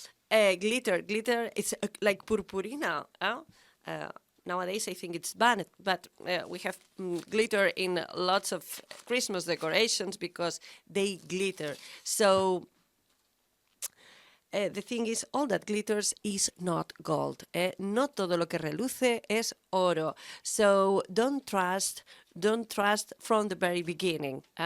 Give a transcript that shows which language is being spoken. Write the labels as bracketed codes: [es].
[en] Glitter, it's like purpurina. Nowadays, I think it's banned, but we have glitter in lots of Christmas decorations because they glitter. So the thing is, all that glitters is not gold. [es] No todo lo que reluce es oro. [en] So don't trust from the very beginning.